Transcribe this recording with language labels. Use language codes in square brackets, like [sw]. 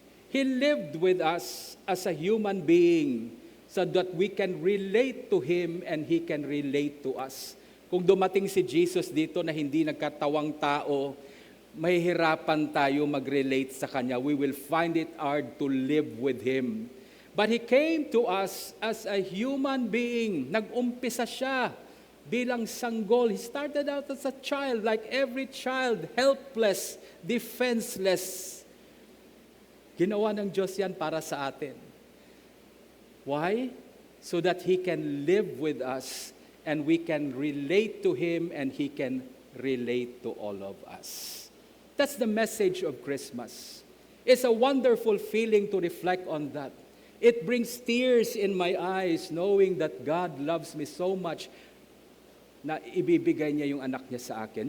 [en] He lived with us as a human being so that we can relate to Him and He can relate to us. [tl] Kung dumating si Jesus dito na hindi nagkatawang tao, mahihirapan tayo mag-relate sa Kanya. [en] We will find it hard to live with Him. But He came to us as a human being. [tl] Nag-umpisa siya bilang sanggol. [en] He started out as a child, like every child, helpless, defenseless. [tl] Ginawa ng Diyos yan para sa atin. [en] Why? So that He can live with us and we can relate to Him and He can relate to all of us. That's the message of Christmas. It's a wonderful feeling to reflect on that. It brings tears in my eyes knowing that God loves me so much [tl] na ibibigay niya yung anak niya sa akin.